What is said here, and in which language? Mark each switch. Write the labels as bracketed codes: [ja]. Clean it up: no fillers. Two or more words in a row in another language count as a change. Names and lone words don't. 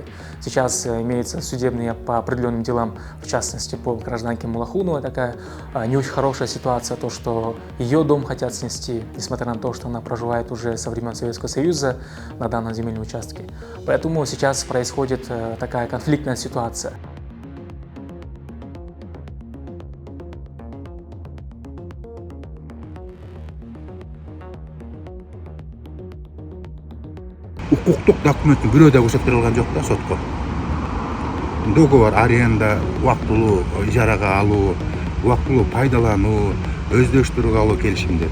[ru] Сейчас имеются судебные по определенным делам, в частности, по гражданке Мулахуновой, такая не очень хорошая ситуация, то, что ее дом хотят снести, несмотря на то, что она проживает уже со времен Советского Союза на данном земельном участке. Поэтому сейчас происходит такая конфликтная ситуация. [ky] Укуктук документтин бирөө да көрсөтүлгөн жок да сотко. [ru] Договор аренда, [ky] убактылуу ижарага алуу, убактылуу пайдалануу, өздөштүрүүгө алуу келишимдер.